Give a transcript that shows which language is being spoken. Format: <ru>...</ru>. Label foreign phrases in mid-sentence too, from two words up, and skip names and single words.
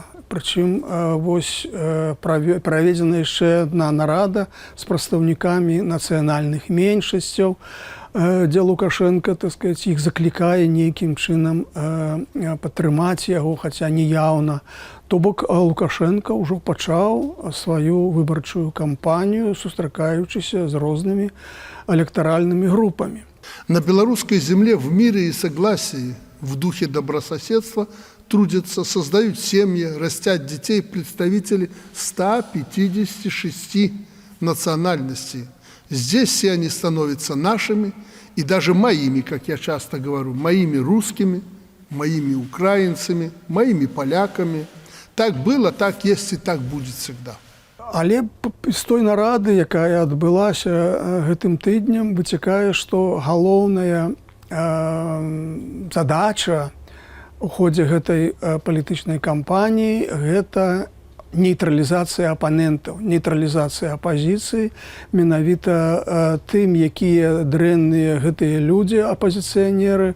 <be>Прычым вось праведзена яшчэ адна нарада з прадстаўнікамі нацыянальных меншасцяў. дзе Лукашенко,</be> <ru>так сказать,</ru> <be>іх заклікае нейкім чынам падтрымаць яго, хаця неяўна. То бок Лукашенко ўжо пачаў сваю выбарчую кампанію, сустракаючыся з рознымі</be> <ru>электоральными группами. На белорусской земле в мире и согласии, в духе добрососедства трудятся, создают семьи, растят детей представители 156 национальностей. Здесь все они становятся нашими и даже моими, как я часто говорю, моими русскими, моими украинцами, моими поляками. Так было, так есть и так будет всегда.</ru> <be>Але з той нарады, якая адбылася гэтым тыднем, выцякае, што галоўная задача у ходзе гэтай палітычнай кампаніі гэта нейтралізацыя апанентаў, нейтралізацыя апазіцыі, менавіта тым, якія дрэнныя гэтыя людзі, апазіцыянеры.</be>